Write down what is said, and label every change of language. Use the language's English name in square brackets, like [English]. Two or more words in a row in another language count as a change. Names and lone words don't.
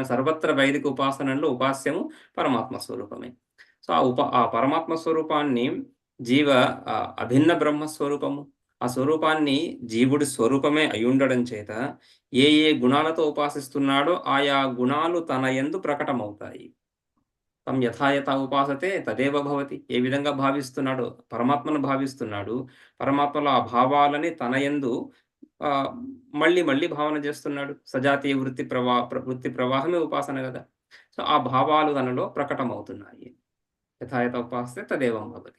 [Telugu] సర్వత్ర వైదిక ఉపాసనలో ఉపాస్యము పరమాత్మ స్వరూపమే. సో ఆ పరమాత్మ స్వరూపాన్ని అభిన్న బ్రహ్మ స్వరూపము. ఆ స్వరూపాన్ని జీవుడి స్వరూపమే అయ్యుండడం చేత ఏ గుణాలతో ఉపాసిస్తున్నాడో ఆయా గుణాలు తన యందు ప్రకటమవుతాయి. [Sanskrit] तं यथा यथा उपासते तदेव भवति. [Telugu] ఏ విధంగా భావిస్తున్నాడో పరమాత్మను భావిస్తున్నాడు. పరమాత్మలో ఆ భావాలని తన యందు మళ్ళీ మళ్ళీ భావన చేస్తున్నాడు. సజాతీయ వృత్తి ప్రవాహమే ఉపాసన కదా! సో ఆ భావాలు తనలో ప్రకటమవుతున్నాయి. [Sanskrit] यथा यथा उपासते तदेवं भवति.